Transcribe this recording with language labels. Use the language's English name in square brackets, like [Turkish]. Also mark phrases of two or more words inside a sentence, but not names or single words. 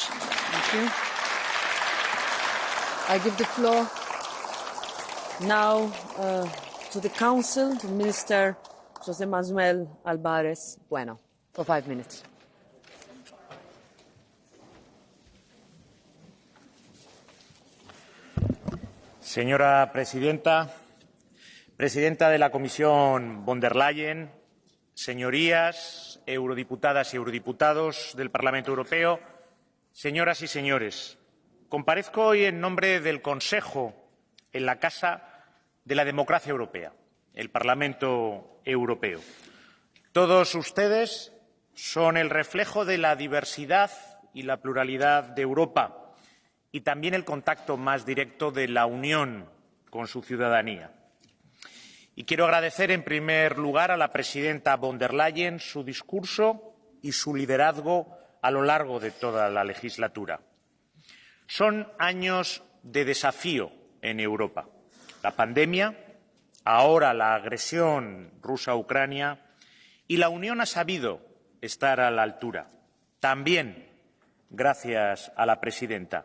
[English] Thank you. I give the floor now to the Council, to Minister José Manuel Álvarez Bueno, for 5 minutes. [Spanish] Señora Presidenta, Presidenta de la Comisión von der Leyen, señorías, eurodiputadas y eurodiputados del Parlamento Europeo, señoras y señores, comparezco hoy en nombre del Consejo en la Casa de la Democracia Europea, el Parlamento Europeo. Todos ustedes son el reflejo de la diversidad y la pluralidad de Europa y también el contacto más directo de la Unión con su ciudadanía. Y quiero agradecer en primer lugar a la presidenta von der Leyen su discurso y su liderazgo a lo largo de toda la legislatura. Son años de desafío en Europa. La pandemia, ahora la agresión rusa a Ucrania, y la Unión ha sabido estar a la altura, también gracias a la presidenta.